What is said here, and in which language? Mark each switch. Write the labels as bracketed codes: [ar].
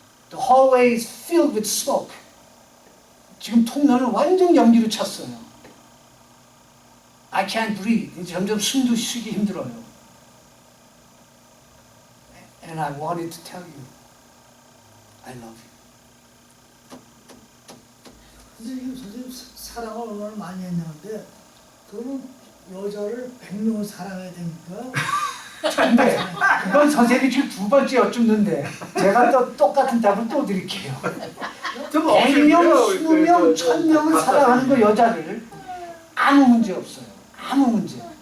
[en] The hallway is filled with smoke. [ko] 지금 통로는 완전 연기로 찼어요. [en] I can't breathe. [ko] 이제 점점 숨도 쉬기 힘들어요. [en] And I wanted to tell you, I love you. [ko] 선생님, 사랑을 얼마나 많이 했냐는데 그러면 여자를 100명을 사랑해야 됩니까? 근데 그건 선생님이 지금 두 번째 여쭙는데 제가 또 똑같은 답을 또 드릴게요. 100명, 20명, 1000명을 사랑하는 거 여자를 아무 문제 없어요. 아무 문제.